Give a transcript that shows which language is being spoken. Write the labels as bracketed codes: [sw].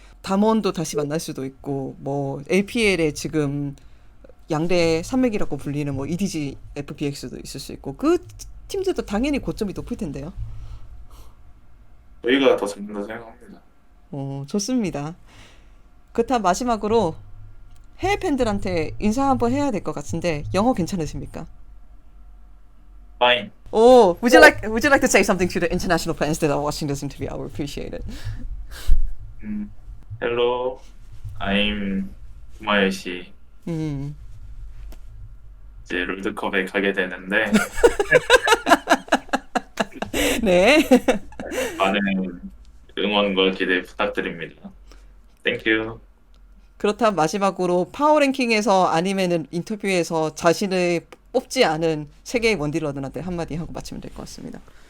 [ko] 담원도 다시 만날 수도 있고, 뭐, APL에 지금 양대 산맥이라고 불리는 뭐 EDG, FPX도 있을 수 있고, 그 팀들도 당연히 고점이 높을 텐데요. 저희가 더 잘한다고 생각합니다. 좋습니다. 그렇다면 마지막으로 해외 팬들한테 인사 한번 해야 될 것 같은데, 영어 괜찮으십니까? [en] Fine. Would you like to say something to the international fans that are watching this interview? I would appreciate it. Hello, I'm 구마요시. 음, [ko] 이제 롤드컵에 가게 되는데 네. 많은 응원과 기대 부탁드립니다. [en] Thank you. [ko] 그렇다면 마지막으로 파워랭킹에서 아니면은 인터뷰에서 자신을 뽑지 않은 세계의 원딜러들한테 한마디 하고 마치면 될 것 같습니다.